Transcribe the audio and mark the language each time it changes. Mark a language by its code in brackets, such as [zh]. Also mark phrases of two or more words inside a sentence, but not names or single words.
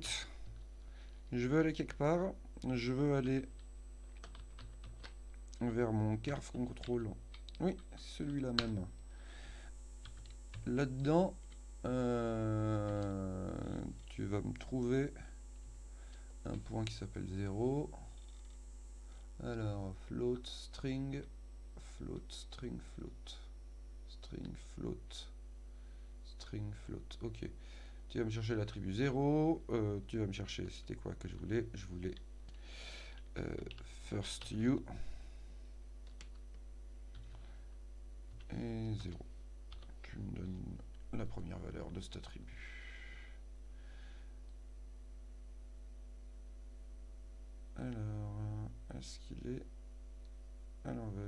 [fr] Je veux aller quelque part. Je veux aller vers mon carve control. Oui, celui-là même. Là-dedans, tu vas me trouver un point qui s'appelle 0. Alors, [en] float, string, float, string, float. String, float. String, float. [fr] Ok. Tu vas me chercher l'attribut 0. Tu vas me chercher, c'était quoi que je voulais? Je voulais [en] first you. [fr] Et 0. Tu me donnes la première valeur de cet attribut. Alors, est-ce qu'il est à l'envers?